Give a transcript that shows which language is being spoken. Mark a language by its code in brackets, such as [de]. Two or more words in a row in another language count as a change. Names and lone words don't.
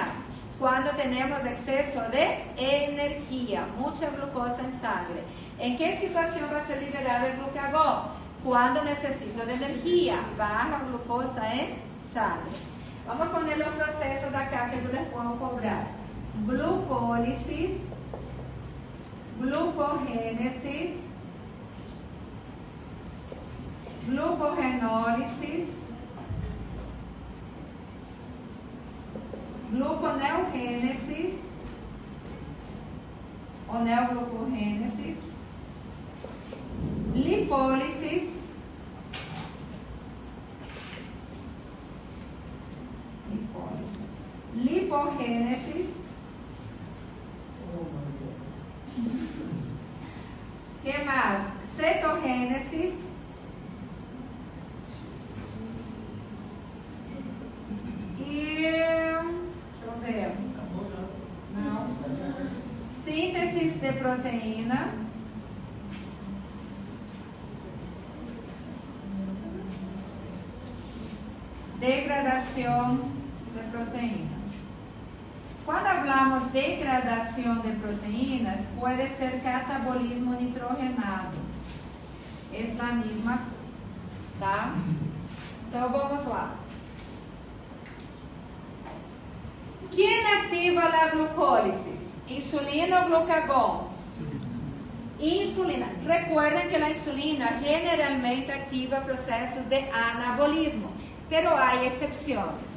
[es] Cuando tenemos exceso de energía, mucha glucosa en sangre. ¿En qué situación va a ser liberado el glucagón? Cuando necesito de energía, baja glucosa en sangre. Vamos a poner los procesos acá que yo les puedo cobrar. Glucólisis, glucogénesis, glucogenólisis, gluconeogénesis o neoglucogénesis, lipólisis, lipogénesis, ¿qué más? Cetogénesis, síntesis de proteína, degradación de proteína. Cuando hablamos de degradación de proteínas, puede ser catabolismo nitrogenado. Es la misma cosa, ¿tá? [pt] Então vamos lá. [es] ¿Quién activa la glucólisis? ¿Insulina o glucagón? Insulina. Recuerden que la insulina generalmente activa procesos de anabolismo, pero hay excepciones.